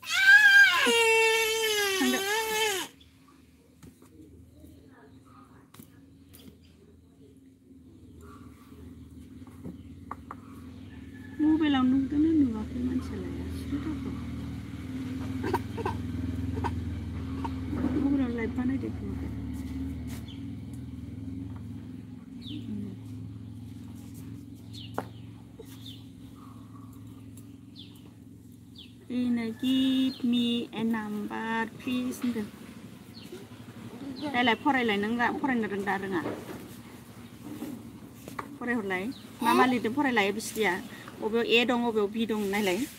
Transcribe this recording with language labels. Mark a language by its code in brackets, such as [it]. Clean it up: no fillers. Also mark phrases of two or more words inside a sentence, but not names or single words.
[brx] थांदो मबाइलाव नुदोंना नुवाखै मानसियालाय सिरिथारखौ मबाइलाव लाइभ बानायदो खोमाखै [en] Give me a number, please. [brx] Đây फरायलाय नों फरायनो रोंदा रोङा फरायहरलाय मा लिरदों फरायलाय बिसिया बबेयाव ए दं बबेयाव बि दं नायलाय